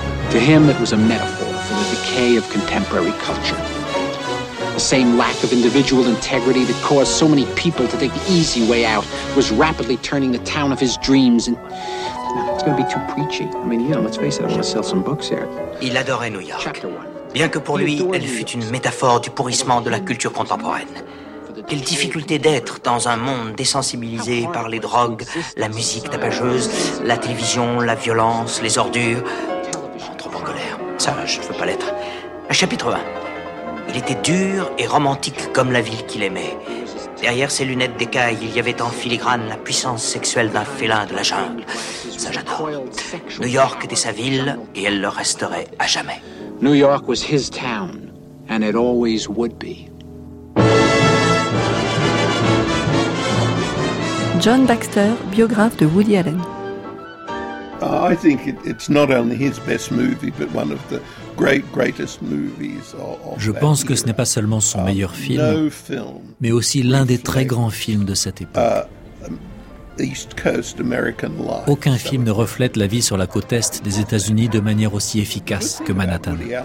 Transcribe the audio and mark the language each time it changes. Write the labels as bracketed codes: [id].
[en] To him, it was a metaphor for the decay of contemporary culture. The same lack of individual integrity that caused so many people to take the easy way out was rapidly turning the town of his dreams and... It's going to be too preachy. I mean, you know, let's face it, I want to sell some books here. [fr] Il adorait New York. Bien que pour lui, elle fût une métaphore du pourrissement de la culture contemporaine. Quelle difficulté d'être dans un monde désensibilisé par les drogues, la musique tapageuse, la télévision, la violence, les ordures. Trop en colère. Ça, je ne veux pas l'être. Chapitre 1. Il était dur et romantique comme la ville qu'il aimait. Derrière ses lunettes d'écaille, il y avait en filigrane la puissance sexuelle d'un félin de la jungle. Ça, j'adore. New York était sa ville et elle le resterait à jamais. [en] New York was his town, and it always would be. [fr] John Baxter, biographe de Woody Allen. [en] I think it's not only his best movie, but one of the great, greatest movies of that [fr] era. Je pense que ce n'est pas seulement son meilleur film, mais aussi l'un des très grands films de cette époque. Aucun film ne reflète la vie sur la côte est des États-Unis de manière aussi efficace que Manhattan.